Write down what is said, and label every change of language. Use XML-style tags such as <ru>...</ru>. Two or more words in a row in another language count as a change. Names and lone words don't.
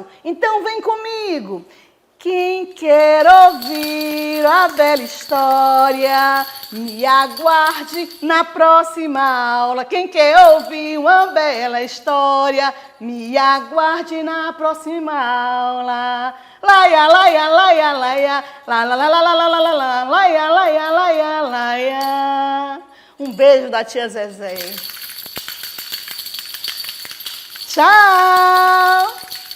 <pt>Então, vem comigo. Quem quer ouvir a bela história, me aguarde na próxima aula. Quem quer ouvir uma bela história, me aguarde na próxima aula. Laia, laia, laia, laia, la la la la la la la la, laia, laia, laia, laia. Um beijo da tia Zezé. Tchau!</pt>